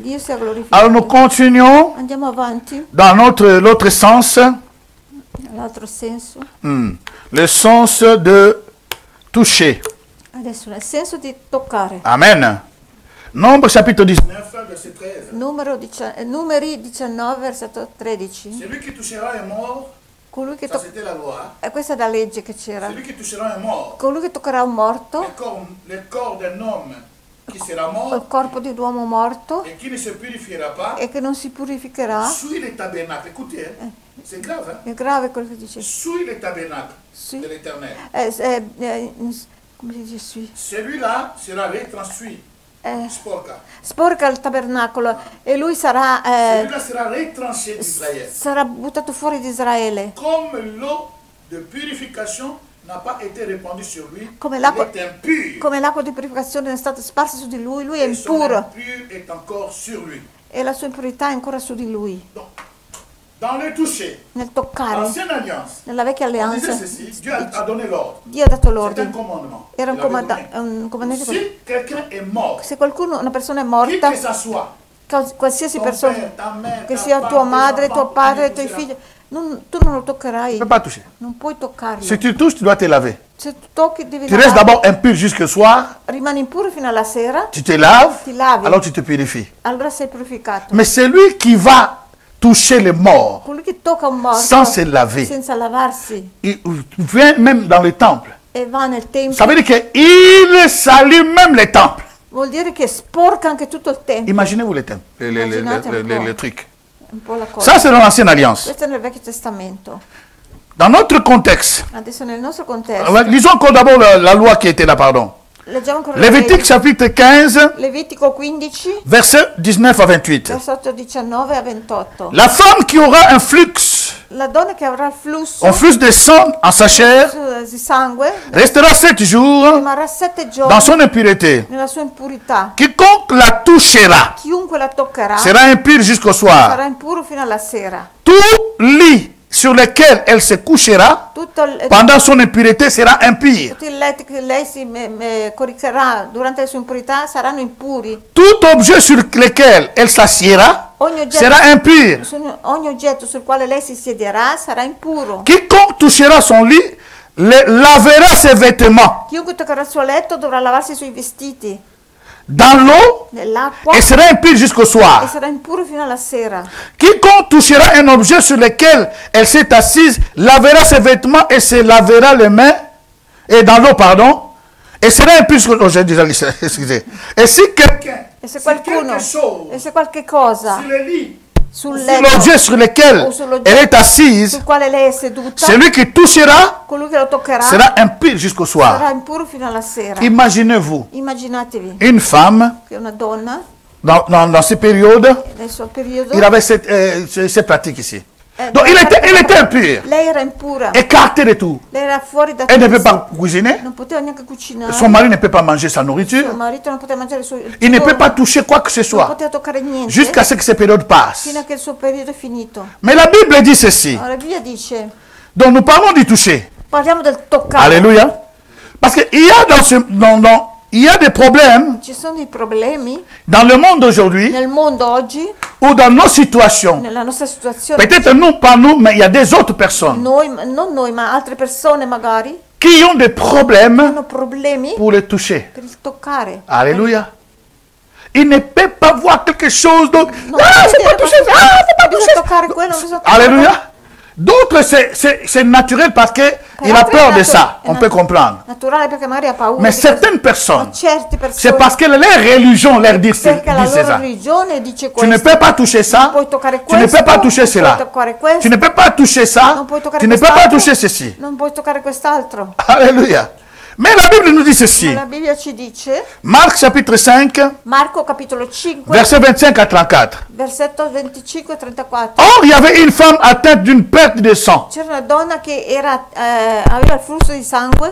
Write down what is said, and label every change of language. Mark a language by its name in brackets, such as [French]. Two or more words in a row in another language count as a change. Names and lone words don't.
[French] Alors nous continuons dans l'autre sens. Le sens de toucher. Amen. Nombre chapitre 19, verset 13. [Italian] Numeri 19, versetto 13. [French] Celui qui touchera est mort. Ça c'était la loi. [Italian] Questa è la legge che c'era. [French] Celui qui touchera est mort. [Italian] Colui che toccherà un morto. [French] Le corps d'un homme qui sera mort, [Italian] il corpo di un uomo morto [French] et qui ne se purifiera pas, [Italian] e che non si purificherà. [French] Sui les tabernacles, écoutez, c'est grave. [Italian] È grave quello che dice. [French] Sui les tabernacles de l'Éternel. [Italian] Come si dice sui? [French] Celui-là sera retransfuit. [Italian] Sporca il tabernacolo e lui sarà sarà buttato fuori di Israele. [French] Come l'eau de purification n'a pas été répandue sur lui, il est impur. [Italian] Come l'acqua di purificazione è stata sparsa su di lui, lui è impuro. [French] Est encore sur lui. [Italian] E la sua impurità è ancora su di lui. [French] Dans le toucher, [Italian] nel toccare, nella vecchia alleanza, [French] Dieu a donné l'ordre. [Italian] Dio ha dato l'ordine. Era un comandamento. [French] Si quelqu'un est mort, [Italian] se qualcuno, una persona è morta, qualsiasi persona, che sia tua madre, tuo padre, i tuoi figli, tu non lo toccherai. Non puoi toccarlo. [French] Se tu touches, tu dois te laver. [Italian] Se tu tocchi, devi [French] tu restes d'abord impur jusqu'au soir. [Italian] Rimani impuro fino alla sera. [French] Tu te laves. [Italian] Ti lavi. [French] Alors tu te purifies. [Italian] Allora sei purificato. [French] Mais celui qui va toucher les morts sans se laver, [Italian] senza lavarsi, [French] il vient même dans le temple. [Italian] E va nel tempio. [French] Ça veut dire qu'il salue même les temples. [Italian] Vuol dire che sporca anche tutto il tempio. [French] Imaginez-vous les temples, les trucs. Ça c'est dans l'Ancienne Alliance. [Italian] Questo è nel Vecchio Testamento. [French] Dans notre contexte, [Italian] adesso nel nostro contesto, [French] lisons encore d'abord la loi qui était là, pardon. Lévitique chapitre 15, [Italian] Levitico 15, [French] verset 19 à 28. [Italian] Versetto 19 a 28. [French] La femme qui aura un flux, [Italian] la donna che avrà il flusso, [French] un flux de sang en sa chair, [Italian] di sangue, [French] restera 7 jours [Italian] rimarrà 7 giorni [French] dans son impureté. [Italian] Nella sua impurità. [French] Quiconque la touchera, [Italian] chiunque la toccherà, [French] sera impur jusqu'au soir. [Italian] Sarà impuro fino alla sera. [French] Tout lit sur lequel elle se couchera pendant son impureté sera impur. [Italian] Tutti i letti che lei si coricherà durante le sue impurità saranno impuri. [French] Tout objet sur lequel elle s'assiera sera impur. [Italian] Ogni oggetto sul quale lei si siederà sarà impuro. [French] Quiconque touchera son lit lavera ses vêtements. [Italian] Chiunque toccherà il suo letto dovrà lavarsi i suoi vestiti. [French] Dans l'eau, et sera impur jusqu'au soir. [Italian] E sarà impuro fino alla sera. [French] Quiconque touchera un objet sur lequel elle s'est assise lavera ses vêtements et se lavera les mains, et dans l'eau, pardon, et sera impur jusqu'au soir. Excusez. Et si quelqu'un, [Italian] se qualche cosa, [French] sull'ogget sur lequel elle est assise, [Italian] sul quale lei è seduta, [French] celui qui touchera [Italian] colui che lo toccherà [French] sera impur jusqu'au soir. [Italian] Sarà impuro fino alla sera. [French] Imaginez-vous [Italian] Immaginatevi [French] une femme [Italian] che una donna [French] dans ces périodes, [Italian] nel suo periodo, [French] il avait cette pratique ici. Donc il était impur. [Italian] Lei era impura. [French] Écarté de tout. [Italian] Lei era fuori da [French] Elle ne peut pas cuisiner. [Italian] Non poteva neanche cucinare. [French] Son mari ne peut pas manger sa nourriture. [Italian] Suo marito non poteva mangiare il suo [French] Il ne peut pas toucher quoi que ce [Italian] non [French] soit. [Italian] poteva toccare niente. [French] Jusqu'à ce que ces périodes passent. [Italian] Fino a che il suo periodo è finito. [French] Mais la Bible dit ceci. [Italian] La Bibbia dice. [French] Donc nous parlons du toucher. [Italian] Parliamo del toccare. [French] Alléluia. Parce qu'il y a il y a des problèmes [Italian] Ci sono dei problemi [French] dans le monde d'aujourd'hui [Italian] nel mondo oggi, [French] ou dans nos situations. [Italian] nella nostra situazione. [French] Peut-être nous, pas nous, mais il y a des autres personnes [Italian] Non noi, ma altre persone magari [French] qui ont des problèmes [Italian] hanno problemi [French] pour les toucher. [Italian] per il toccare. [French] Alléluia. Il ne peut pas voir quelque chose d'autre. [Italian] Non, [French] C'est pas touché, c'est pas touché. [Italian] toccare quello, non bisogna toccare. [French] Alléluia. D'autres, c'est naturel parce qu'il a peur de ça. On peut comprendre. [Italian] Naturale perché magari ha paura. [French] Mais certaines personnes, [Italian] certe persone, [French] c'est parce que leur religion leur dit [Italian] perché la loro [French] ça. [Italian] religione dice [French] Tu ne [Italian] questo. [French] peux pas toucher ça. [Italian] Non puoi toccare [French] Tu ne [Italian] questo, [French] peux pas toucher [Italian] non puoi [French] cela. [Italian] toccare questo, [French] Tu ne peux pas toucher ça. [Italian] non puoi toccare [French] Tu ne peux pas [Italian] quest'altro, [French] toucher ceci. [Italian] non puoi toccare quest'altro. [French] Alléluia. Mais la Bible nous dit ceci. [Italian] La Bibbia ci dice, [French] Marc chapitre 5, [Italian] Marco capitolo 5, [French] verset 25 à 34. [Italian] versetto 25 e 34. [French] Or, il y avait une femme atteinte d'une perte de sang. [Italian] C'era una donna che aveva il flusso di sangue,